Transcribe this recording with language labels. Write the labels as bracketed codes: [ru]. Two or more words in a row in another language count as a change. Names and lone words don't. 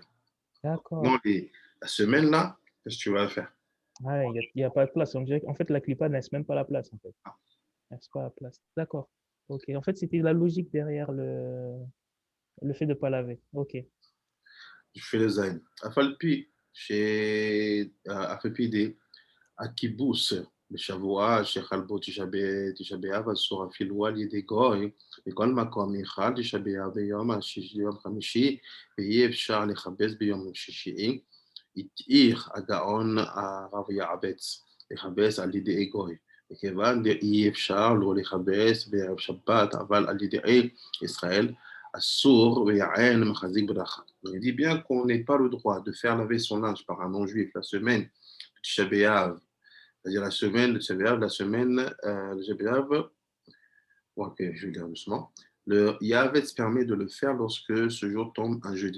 [fr] D'accord. Dans la semaine là, qu'est-ce que tu vas faire? Ah, il n'y a pas de place. On dirait qu'en fait, la clipa ne laisse même pas la place, en fait. Elle laisse pas la place. D'accord. Ok. En fait, c'était la logique derrière le fait de ne pas laver. Ok. Tu fais le zain. Afalpi, chez Afalpi, [he] הקיבוץ בשבוע שחלבו תשעה באב אסור אפילו על ידי גוי, בכל מקום אחד תשעה באב ביום חמישי, ואי אפשר לכבס ביום שישי. התיר הגאון הרב יעבץ לכבס על ידי גוי, מכיוון שאי אפשר לא לכבס בערב שבת, אבל על ידי ישראל אסור ויען מחזיק ברכה. [fr] Il dit bien qu'on n'ait pas le droit de faire laver son linge par un non-juif la semaine de Tisha B'Av, c'est-à-dire la semaine de Tchabéav, la semaine de Tchabéav, ok, je vais dire doucement. Le Yavetz permet de le faire lorsque ce jour tombe un jeudi.